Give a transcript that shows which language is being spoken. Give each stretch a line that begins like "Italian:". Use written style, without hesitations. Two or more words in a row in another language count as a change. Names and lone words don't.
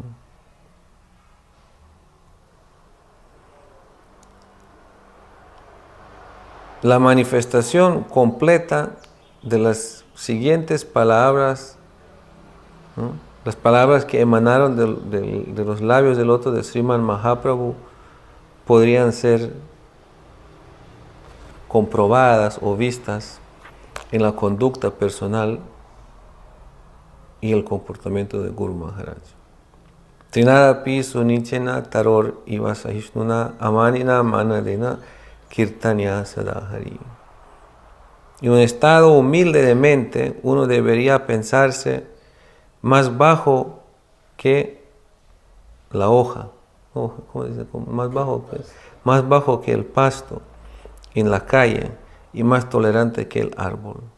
Spanish: La manifestación completa de las siguientes palabras, ¿no?, las palabras que emanaron de los labios del loto de Sriman Mahaprabhu podrían ser comprobadas o vistas en la conducta personal y el comportamiento de Guru Maharaj.
Sanskrit: Trinadapi sunichena taror ivasahishnuna amanina manadena kirtanya sadahari.
Spanish: En un estado humilde de mente, uno debería pensarse más bajo que la hoja, ¿cómo dice? Más bajo que el pasto en la calle y más tolerante que el árbol.